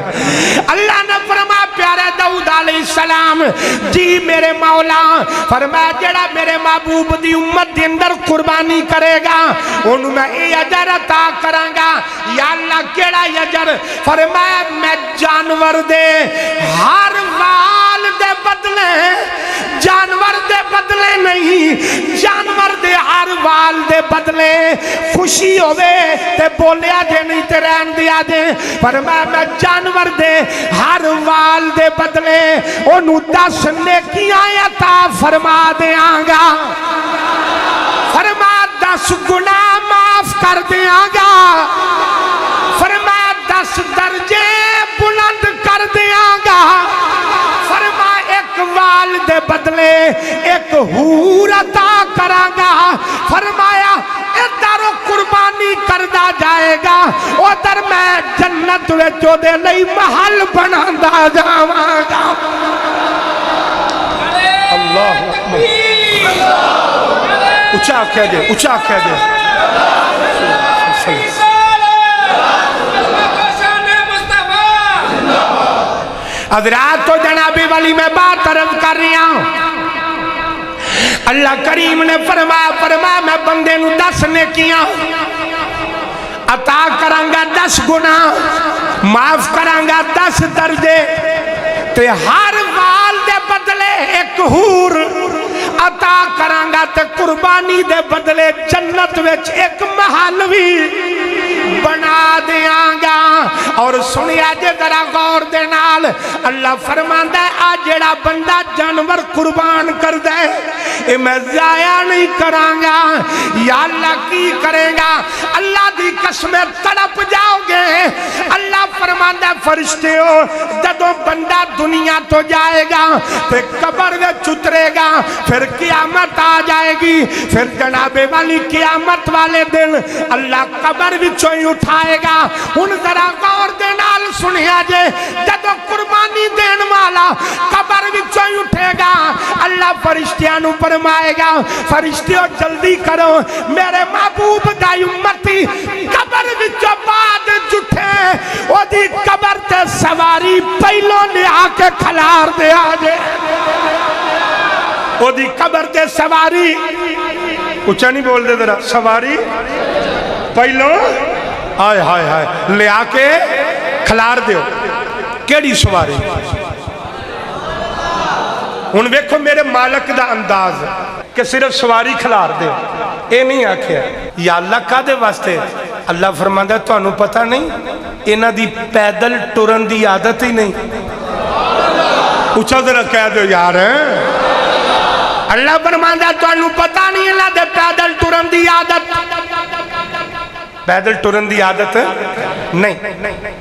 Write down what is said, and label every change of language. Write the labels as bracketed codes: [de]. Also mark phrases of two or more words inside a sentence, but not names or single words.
[pa] اللہ نے فرمایا پیارے داؤد [ar] علیہ السلام [pa] جی میرے مولا، فرمایا جڑا میرے محبوب دی امت دی اندر قربانی کرے گا انہوں میں اے اجر عطا کروں گا۔ یا اللہ کیڑا اجر؟ فرمایا میں جانور دے ہر وال دے بدلے، جانور دے بدلے نہیں، جانور دے ہر وال دے بدلے خوشی ہوئے تے بولیا جے نہیں تے رہن دیا جے، فرمایا میں جانور دے ہر وال دے بدلے انہوں 10 نیکیاں عطا فرما دیاں گا، فرمایا 10 گناہ معاف کر دیاں گا، فرمایا 10 درجے بلند کر دیاں گا، فرمایا ایک وال دے بدلے ایک حور عطا کراں گا، فرمایا ادھر قربانی کردہ جائے گا ادھر میں جنت وچوں دے لئی محل بناندا جاواں گا۔ [ar] اللہ اکبر، [pa] اچھا کہہ دے، اچھا کہہ دے۔ حضرات تو جنابی والی میں بات عرض کر رہا ہوں، اللہ کریم نے فرمایا میں بندے نو 10 نیکیاں عطا کرانگا، 10 گناہ معاف کرانگا، 10 درجے تے ہر وال دے بدلے ایک حور عطا کرانگا تے قربانی دے بدلے جنت وچ ایک محل بھی بنا دیاں گا۔ اور سنیا جے ذرا غور دے نال، اللہ فرماندا ہے آ جڑا بندہ جانور قربان کر دے اے میں ضائع نہیں کرانگا۔ یا اللہ کی کرے گا؟ اللہ دی قسم تڑپ جاؤ گے۔ اللہ فرماندا ہے فرشتیو جدوں بندہ دنیا تو جائے گا پھر قبر وچ اترے گا، پھر قیامت آ جائے گی، پھر جناب والی قیامت والے دن اللہ قبر وچوں ہی اٹھائے گا۔ ہن ذرا غور دے نال سنیا جے جدوں قربانی دین والا قبر وچوں ہی اٹھے گا، اللہ فرشتیاں نو فرمائے گا فرشتیو جلدی کرو میرے محبوب دا امتی قبر وچوں بعد جٹھے او دی قبر تے سواری پہلو لیا کے کھلار دے آجے۔ او دی قبر تے سواری اچھا نہیں بول دے ذرا، سواری پہلو آئے ہائے ہائے لیا کے کھلار دیو۔ کیڑی سواری؟ ہن ویکھو میرے مالک دا انداز کہ صرف سواری کھلار دے، اے نہیں آکھیا یا اللہ کا دے واسطے؟ اللہ فرماندا ہے تانوں پتہ نہیں انہاں دی پیدل ٹرن دی عادت ہی نہیں۔ اچھا ذرا کہہ دو یار، اللہ فرماندا ہے تانوں پتہ نہیں انہاں دے پیدل ٹرن دی عادت، پیدل ٹرن دی عادت نہیں۔